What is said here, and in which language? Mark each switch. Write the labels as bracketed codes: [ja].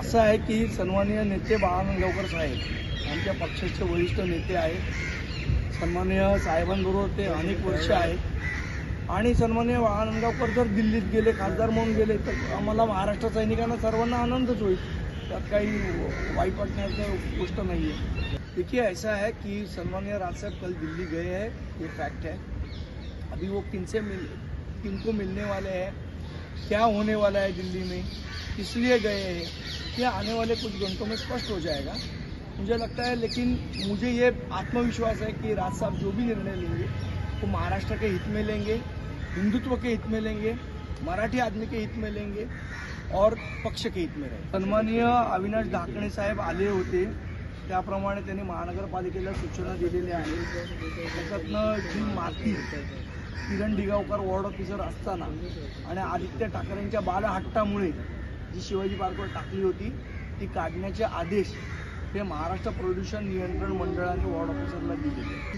[mr] असं आहे की सन्माननीय नेते बाळासाहेब साहेब आमच्या पक्षाचे वरिष्ठ नेते आहेत. सन्माननीय साहेबांबरोबर ते अनेक वर्ष आहेत आणि सन्माननीय बाळासाहेब जर दिल्लीत गेले, खासदार म्हणून गेले तर आम्हाला महाराष्ट्र सैनिकांना सर्वांना आनंदच होईल. त्यात काही वाईट वाटण्याची गोष्ट [hi] नहीं है. देखिए ऐसा है कि सन्माननीय राजसाहेब कल दिल्ली गए हैं, ये फैक्ट है. अभी वो किनको मिलने वाले हैं, क्या होने वाला है दिल्ली में, किस लिए गए हैं, ये आने वाले कुछ घंटों में स्पष्ट हो जाएगा मुझे लगता है. लेकिन मुझे ये आत्मविश्वास है कि राज साहब जो भी निर्णय लेंगे वो महाराष्ट्र के हित में लेंगे, हिंदुत्व के हित में लेंगे, मराठी आदमी के हित में लेंगे और पक्ष के हित में रहेंगे. [mr] सन्माननीय अविनाश ढाकणे साहेब आले होते, त्याप्रमाणे त्यांनी महानगरपालिकेला सूचना दिलेल्या आहेत. त्याच्यातनं जी माती किरण दिगावकर वॉर्ड ऑफिसर असताना आणि आदित्य ठाकरेंच्या बालहट्टामुळे जी शिवाजी पार्कवर टाकली होती ती काढण्याचे आदेश हे महाराष्ट्र प्रदूषण नियंत्रण मंडळाने वॉर्ड ऑफिसरला दिले.